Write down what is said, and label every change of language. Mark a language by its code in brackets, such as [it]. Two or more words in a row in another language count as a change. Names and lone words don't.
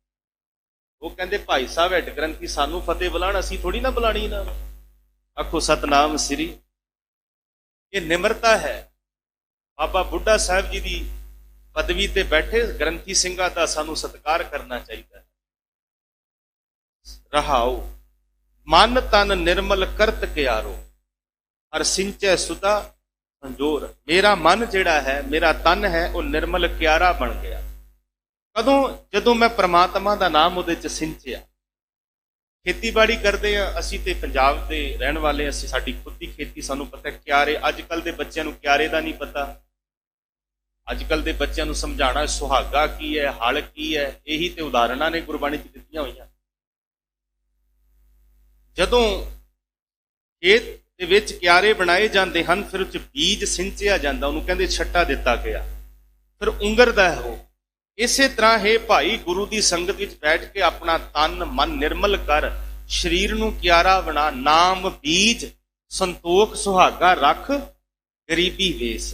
[pa] ਵੋ ਕਹਿੰਦੇ ਭਾਈ ਸਾਹਿਬ ਹੈੱਡ ਗ੍ਰੰਥੀ ਸਾਨੂੰ ਫ਼ਤਿਹ ਬੁਲਾਣ, ਅਸੀਂ ਥੋੜ੍ਹੀ ਨਾ ਬੁਲਾਣੀ ਨਾ। ਆਖੋ ਸਤਿਨਾਮ ਸ੍ਰੀ। ਯੇ ਨਿਮਰਤਾ ਹੈ। ਬਾਬਾ ਬੁੱਢਾ ਸਾਹਿਬ ਜੀ ਕੀ ਪਦਵੀ ਤੇ ਬੈਠੇ ਗ੍ਰੰਥੀ ਸਿੰਘਾਂ ਦਾ ਸਾਨੂੰ ਸਤਿਕਾਰ ਕਰਨਾ ਚਾਹੀਦਾ। ਰਹਾਉ ਮਨ ਤਨ ਨਿਰਮਲ ਕਰਤ ਕਿਆਰੋ, ਹਰਿ ਸਿੰਚੈ ਸੁਧਾ ਸੰਜੋਰ। ਮੇਰਾ ਮਨ ਜਿਹੜਾ ਹੈ, ਮੇਰਾ ਤਨ ਹੈ, ਵੋ ਨਿਰਮਲ ਕਿਆਰਾ ਬਣ ਗਿਆ। ਕਦੋਂ ਜਦੋਂ ਮੈਂ ਪਰਮਾਤਮਾ ਕਾ ਨਾਮ ਉਹਦੇ 'ਚ ਸਿੰਜਿਆ। ਖੇਤੀਬਾੜੀ ਕਰਤੇ ਹੈਂ ਅਸੀਂ ਤੇ ਪੰਜਾਬ ਦੇ ਰਹਿਣ ਵਾਲੇ, ਅਸੀਂ ਸਾਡੀ ਖ਼ੁਦ ਕੀ ਖੇਤੀ, ਸਾਨੂੰ ਪਤਾ ਹੈ ਕਿਆਰੇ। ਅੱਜਕੱਲ੍ਹ ਦੇ ਬੱਚੋਂ ਨੂੰ ਕਿਆਰੇ ਦਾ ਨਹੀਂ ਪਤਾ। ਅੱਜਕੱਲ੍ਹ ਦੇ ਬੱਚੋਂ ਨੂੰ ਸਮਝਾਣਾ ਸੁਹਾਗਾ ਕੀ ਹੈ, ਹਲ ਕੀ ਹੈ, ਯਹੀ ਤੇ ਉਦਾਹਰਣਾਂ ਨੇ ਗੁਰਬਾਣੀ 'ਚ ਦਿੱਤੀਆਂ ਹੋਈਆਂ। ਜਦੋਂ ਖੇਤ ਦੇ ਵਿੱਚ ਕਿਆਰੇ ਬਣਾਏ ਜਾਤੇ ਹੈਂ, ਫਿਰ ਉਸ ਬੀਜ ਸਿੰਜਿਆ ਜਾਤਾ, ਉਨ੍ਹੋਂਨੇ ਕਹਤੇ ਛੱਟਾ ਦਿੱਤਾ ਗਿਆ, ਫਿਰ ਉਂਗਰਦਾ ਹੈ ਵੋ। ਇਸੇ ਤਰ੍ਹਾਂ ਹੈ ਭਾਈ ਗੁਰੂ ਕੀ ਸੰਗਤ ਵਿੱਚ ਬੈਠ ਕੇ ਅਪਨਾ ਤਨ ਮਨ ਨਿਰਮਲ ਕਰ, ਸਰੀਰ ਨੂੰ ਕਿਆਰਾ ਬਣਾ, ਨਾਮ ਬੀਜ ਸੰਤੋਖ ਸੁਹਾਗਾ ਰੱਖ, ਗਰੀਬੀ ਵੇਸ।